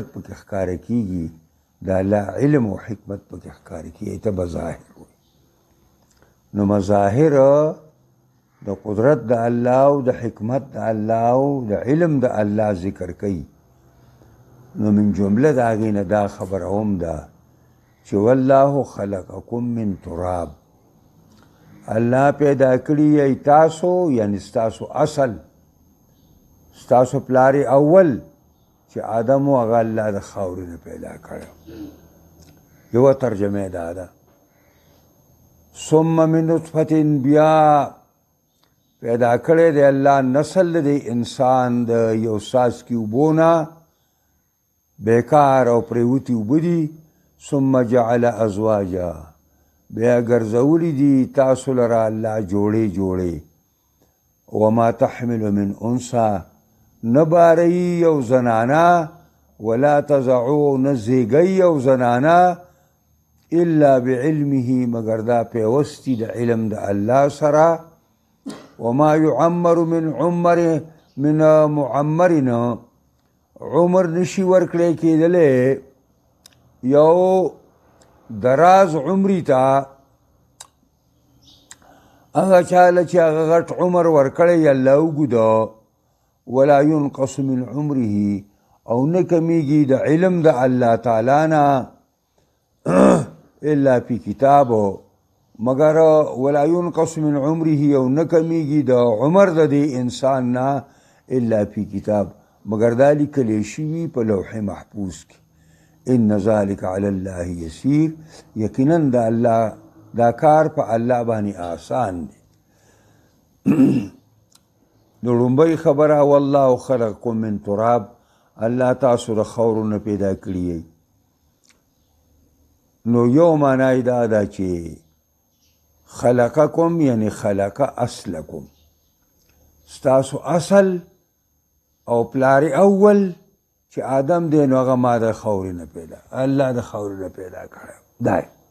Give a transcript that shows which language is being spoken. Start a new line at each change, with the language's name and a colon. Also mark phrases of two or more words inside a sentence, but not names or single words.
Pashto: پکې ښکاره کېږي د الله علم او حکمت پکې ښکاره کېږي ته مظاهر وایي نو مظاهر د قدرت د الله او د حکمت د الله او د علم د الله ذکر کوي نو من جمله د هغې نه دا خبره هم ده چې
Arabic: والله خلقکم من تراب
Pashto: الله پیدا کړي یې تاسو یعنی ستاسو اصل ستاسو پلار اول چې آدم و هغه الله د خاورې نه پیدا کړی یوه ترجمه دا ده
Arabic: ثم من نطفة
Pashto: بیا پیدا کړی دی الله نسل د انسان د یو څاڅکي اوبو نه بیکار او پریوتي اوبه دي
Arabic: ثم جعل ازواجا
Pashto: بیا ګرځولی دي تاسو لره الله جوړې جوړې
Arabic: وما تحمل من انثى
Pashto: نه بارئ یو زنانه
Arabic: ولا تضعو
Pashto: نه زیږئ یو زنانه
Arabic: الا بعلمه
Pashto: مگر دا پیوستي د علم د الله سره
Arabic: وما يعمر من معمرنا
Pashto: عمر نشي ورکړی کېدلی یو دراز عمري ته هغه چاله چې هغه غټ عمر ورکړی الله اوږده
Arabic: ولا ينقص من عمره
Pashto: او نه کمیږي د علم د الله تعالی نه
Arabic: الا فی کتابو
Pashto: مگر
Arabic: ولا ينقص من عمره
Pashto: او نه کمیږي د عمر د دې انسان نه
Arabic: الا فی کتاب
Pashto: مگر دا لیکلی شوي په لوح محفوظ کې
Arabic: ان ذلك على الله يسير
Pashto: یقینا د الله دا کار په الله باندې آسان دی نو لومبۍ خبره
Arabic: والله خلقکم من تراب
Pashto: الله تاسو د خاورو نه پیدا کړي نو یو معنی دا ده چې خلقکم یعنی
Arabic: خلق اصلکم
Pashto: ستاسو اصل او پلار اول چې آدم دی نو هغه ما د خاورې نه پیدا الله د خاورې نه پیدا کړی دی